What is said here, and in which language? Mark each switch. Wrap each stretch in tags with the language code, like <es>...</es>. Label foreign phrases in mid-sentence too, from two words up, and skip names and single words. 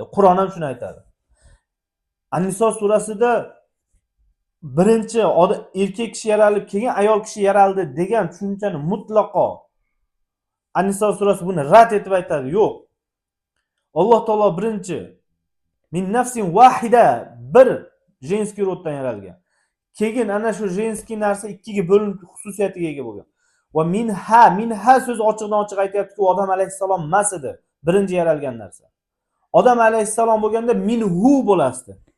<uz>Qur'on ham shuni aytadi. An-Niso surasida birinchi erkak kishi yaralib, keyin ayol kishi yaraldi degan tushunchani mutlaqo An-Niso surasi buni rad etib aytadi. Yo'q. Alloh taolo birinchi</uz> <ar>من نفس واحدة,</ar> <uz>bir</uz> <ru>женский роддан</ru> <uz>yaralgan. Keyin ana shu jenskiy narsa ikkiga bo'linib xususiyatiga ega bo'lgan.</uz> <ar>ومنها</ar> <uz>so'zi ochiqdan ochiq aytayapti-ku, odam alayhisalom emas edi birinchi yaralgan narsa. Odam alayhisalom bo'lganda minhu bo'lasdi.</uz>